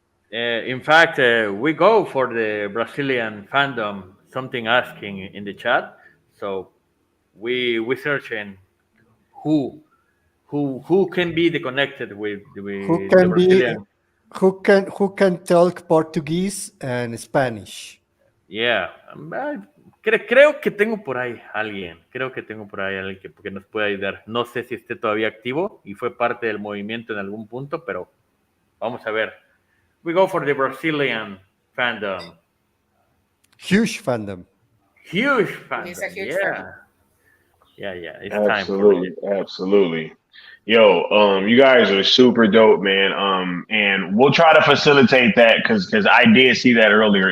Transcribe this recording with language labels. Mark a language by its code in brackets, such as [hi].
[en] In fact, we go for the Brazilian fandom. Something asking in the chat, so we searching who can be connected with the Brazilian. Who can talk Portuguese and Spanish. Yeah, [es] Creo que tengo por ahí alguien. Creo que tengo por ahí alguien que nos puede ayudar. No sé si esté todavía activo y fue parte del movimiento en algún punto, pero vamos a ver. [en] We go for the Brazilian fandom. Huge fandom. Huge He's a fandom. huge Yeah. fan. Yeah. It's time for it. Absolutely. Yo, you guys are super dope, man. And we'll try to facilitate that because I did see that earlier.